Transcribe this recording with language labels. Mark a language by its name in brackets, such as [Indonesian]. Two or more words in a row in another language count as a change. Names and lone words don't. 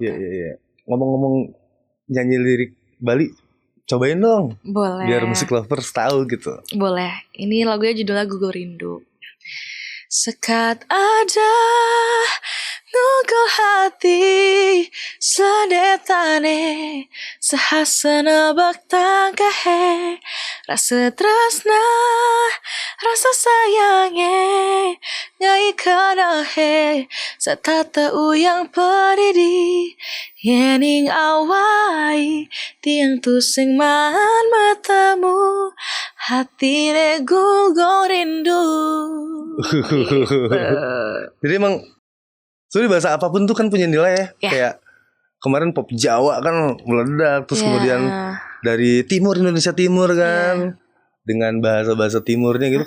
[Indonesian] Ngomong-ngomong nyanyi lirik Bali, cobain dong. Boleh. Biar musik lovers tahu gitu. Boleh. Ini lagunya judulnya Gugur Rindu. [Balinese] Sekat ada ngugel hati sedetane sahasana baktangahe rasa tresna rasa sayange nyai kanahe satata uyang padidi yening awai tiang tusing man matamu hatine gugur rindu. [Indonesian] Jadi emang sebenarnya bahasa apapun tuh kan punya nilai ya. Kayak kemarin pop Jawa kan meledak. Terus kemudian dari timur, Indonesia Timur kan dengan bahasa-bahasa timurnya gitu.